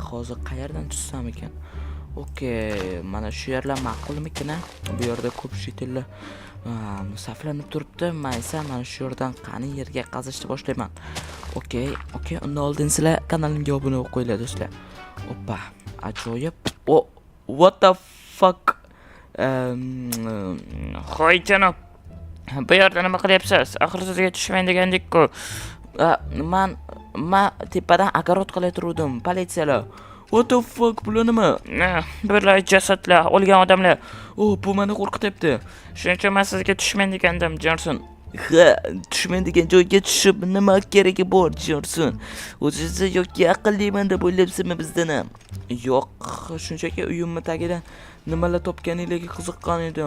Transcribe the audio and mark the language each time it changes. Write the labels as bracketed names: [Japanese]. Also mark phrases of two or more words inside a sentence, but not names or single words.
[Uzbek] Hozir qayerdan tushsam ekan? Okay, mana shu yerlar ma'qulmikan? Bu yerda ko'p shetillar saflanib turibdi. Men esa mana shu yerdan qani yerga qazishni boshlayman. Okay, undan oldin sizlar kanalimga obuna bo'lib qo'yinglar do'stlar. Oppa, ajoyib. [English] What the fuck? [Uzbek] Hoy janob, bu yerda nima qilyapsiz? Axir sizga tushmang degandik-ku. Men tepadan agarot qilayotgandim, politsiyalar. [English] What the fuck, [Uzbek] bular nima? Bular jasadlar, o'lgan odamlar. Bu meni qo'rqityapti. Shuning uchun men sizga tushmang degandim, Jonson. Ha, tushmaydigan joyga tushib nima keragi bor Jonson? O'zingiz yoki aqlliman deb o'ylabsizmi bizdan ham? Yo'q, shunchaki uyimni tagidan nimalar topganinglarga qiziqqan edim.